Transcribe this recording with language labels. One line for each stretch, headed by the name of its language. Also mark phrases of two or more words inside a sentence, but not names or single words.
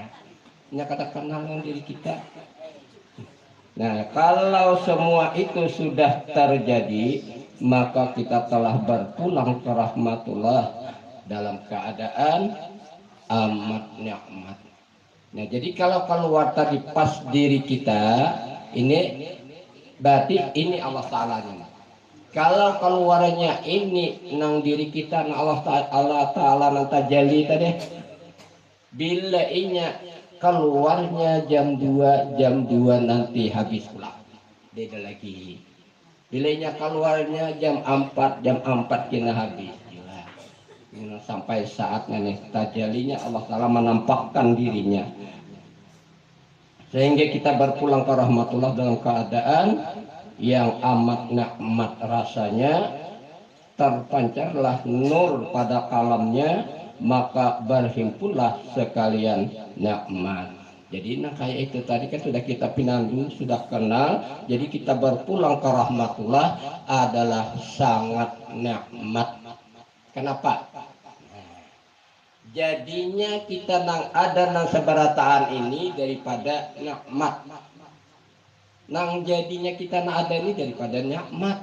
Banjar: Ini katakan melawan diri kita. Nah kalau semua itu sudah terjadi, maka kita telah berpulang ke rahmatullah dalam keadaan amat nikmat. Nah jadi kalau keluar tadi pas diri kita, ini berarti ini Allah Ta'ala nya. Kalau keluarnya ini nang diri kita, nang Allah Ta'ala nang tajalli tadi, bila inya keluarnya jam 2 nanti habis pula. Beda lagi. Bila inya keluarnya jam 4 kena habis. Sampai saatnya nih tajallinya Allah Ta'ala menampakkan dirinya, sehingga kita berpulang ke rahmatullah dalam keadaan yang amat nikmat rasanya, terpancarlah nur pada kalamnya, maka berhimpunlah sekalian nikmat. Jadi nah kayak itu tadi kan sudah kita pinandu, sudah kenal. Jadi kita berpulang ke rahmatullah adalah sangat nikmat. Kenapa? Jadinya kita ada nang seberataan ini daripada nikmat. Nang jadinya kita ada ini daripada nikmat.